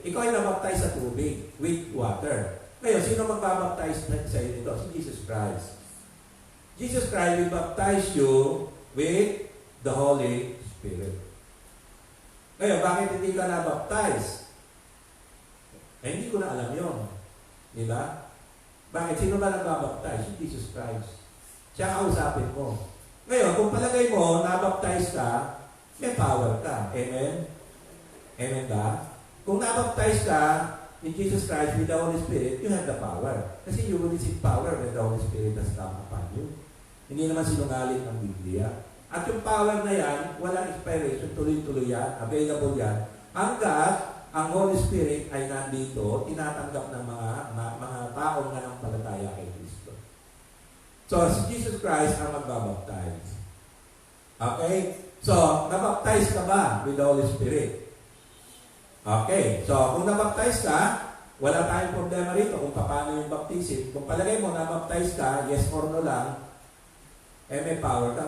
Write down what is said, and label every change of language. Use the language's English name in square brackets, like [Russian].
[Filipino] Ikaw ay nabaptize sa tubig, [English] with water. [Filipino] Ngayon, sino magbabaptize sa iyo nito? Si Jesus Christ. [English] Jesus Christ will baptize you with the Holy Spirit. [Filipino] Ngayon, bakit hindi ka nabaptize? Hindi ko na alam yun. Di ba? Bakit? Sino ba nagbabaptize? Si Jesus Christ. Siya kausapin mo. Ngayon, kung palagay mo, nabaptize ka, may power ka. Amen? Amen ba? Kung nabaptize ka [English] in Jesus Christ with the Holy Spirit, you have the power. [Filipino] Kasi [English] you will receive power when the Holy Spirit has come upon you. [Filipino] Hindi naman sinungaling ang Biblia. At yung power na yan, walang expiration, tuloy-tuloy yan, available yan, hanggat ang Holy Spirit ay nandito, tinatanggap ng mga taong nanampalataya kay Kristo. So, si Jesus Christ ang magbabaptize. Okay? So, nabaptize ka ba [English] with the Holy Spirit? [Filipino] Okay. So, kung nabaptize ka, wala tayong problema rito kung paano yung baptism. Kung palagay mo nabaptize ka, [English] yes or no [Filipino] lang, may power ka.